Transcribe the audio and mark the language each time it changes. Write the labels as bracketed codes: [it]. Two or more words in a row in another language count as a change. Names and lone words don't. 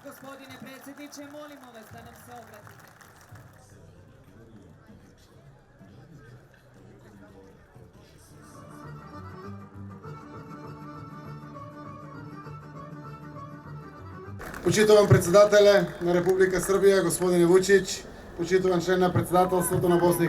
[sr] Gospodine predsjedniče, molimo vas da nam se obratite. [mk] Почитуван председателе на Република Србија, господине Вучич, почитуван член на председателството на Босна и